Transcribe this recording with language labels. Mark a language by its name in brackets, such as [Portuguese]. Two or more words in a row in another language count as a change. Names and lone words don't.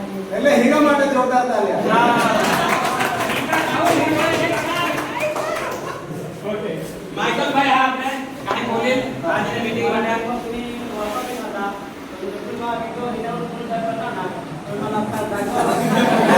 [Gujarati] એટલે હીરા માટે જોરદાર તાળીઓ. ઓકે માઇકલ ભાઈ હા આપણે કાઈ બોલે આજની મીટિંગ માટે [Marathi] तुम्ही वापरत होता. तुम्ही विडिओ हिरावर फुल करता ना. तुम्हाला